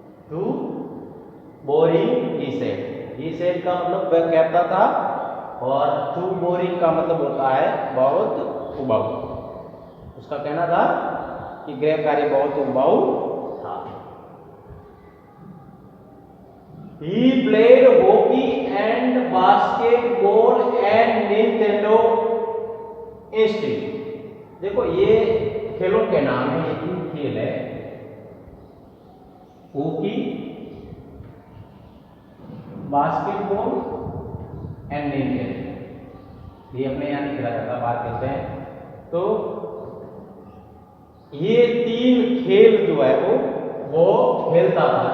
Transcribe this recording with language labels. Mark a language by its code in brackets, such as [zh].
[en] too boring he said [hi] का मतलब वह कहता था, और टू बोरिंग का मतलब होता है बहुत उबाऊ। उसका कहना था कि गृह कार्य बहुत उबाऊ था। [en] He played hockey and basketball and Nintendo instead। [hi] देखो ये खेलों के नाम है, ये तीन खेल है, हॉकी, बास्केटबॉल एंड निंटेंडो। ये अपने यहाँ नहीं खेला जाता, बात करते हैं। तो ये तीन खेल जो है वो खेलता था।